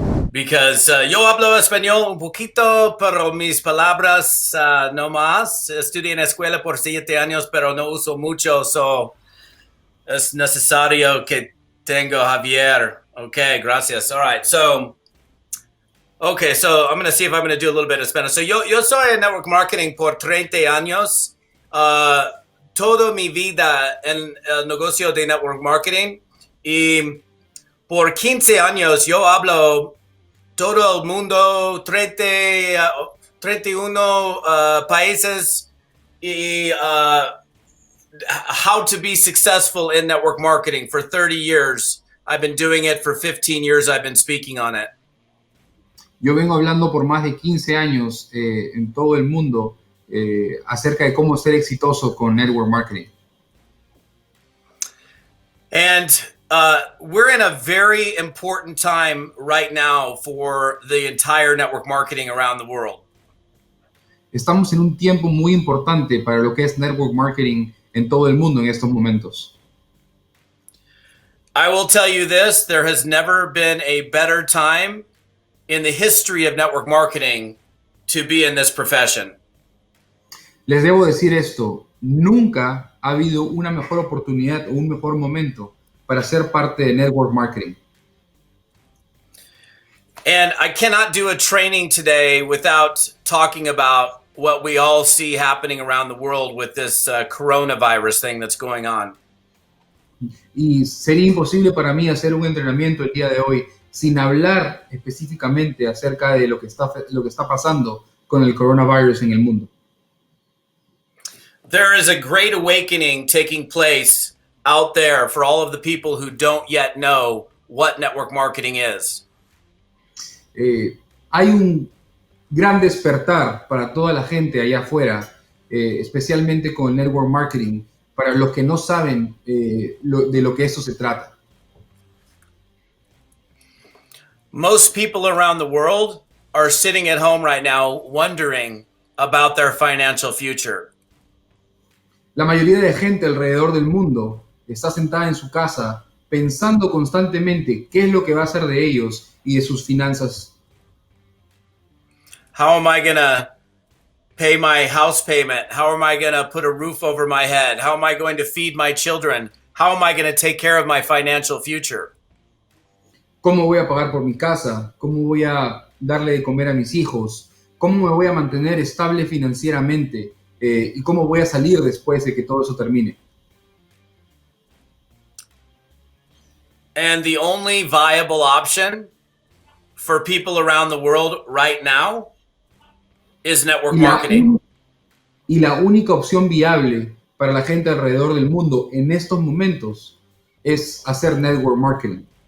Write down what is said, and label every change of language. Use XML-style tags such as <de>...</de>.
<en>because</en> <es>yo hablo español un poquito, pero mis palabras no más. Estudié en la escuela por 7 años, pero no uso mucho,</es> <en>so</en> <es>es necesario que tengo Javier. Okay, gracias.</es> <en>All right, so I'm going to see if I'm going to do a little bit of Spanish. So</en> <es>yo soy en network marketing por 30 años. Toda mi vida en el negocio de network marketing, y por 15 años yo hablo todo el mundo, 31 países, y</es> <en>how to be successful in network marketing for 30 years. I've been doing it for 15 years. I've been speaking on it.</en> <es>Yo vengo hablando por más de 15 años en todo el mundo acerca de cómo ser exitoso con network marketing.</es> <en>And we're in a very important time right now for the entire network marketing around the world.</en> <es>Estamos en un tiempo muy importante para lo que es network marketing en todo el mundo en estos momentos.</es> <en>I will tell you this, there has never been a better time in the history of network marketing to be in this profession.</en> <es>Les debo decir esto, nunca ha habido una mejor oportunidad o un mejor momento para ser parte de network marketing.</es> <en>And I cannot do a training today without talking about what we all see happening around the world with this coronavirus thing that's going on.</en> <es>Y sería imposible para mí hacer un entrenamiento el día de hoy sin hablar específicamente acerca de lo que está pasando con el coronavirus en el mundo.</es> <en>There is a great awakening taking place out there for all of the people who don't yet know what network marketing is.</en> <es>Hay un gran despertar para toda la gente allá afuera, especialmente con el network marketing, para los que no saben de lo que eso se trata.</es> <en>Most people around the world are sitting at home right now wondering about their financial future.</en> <es>La mayoría de gente alrededor del mundo está sentada en su casa pensando constantemente qué es lo que va a hacer de ellos y de sus finanzas.</es> <en>How am I going to pay my house payment? How am I going to put a roof over my head? How am I going to feed my children? How am I going to take care of my financial future?</en> <es>¿Cómo voy a pagar por mi casa? ¿Cómo voy a darle de comer a mis hijos? ¿Cómo me voy a mantener estable financieramente? ¿Y cómo voy a salir después de que todo eso termine?</es> <en>And the only viable option for people around the world right now is network marketing.</en> <es>Y la única opción viable para la gente alrededor del mundo en estos momentos es hacer network marketing.</es>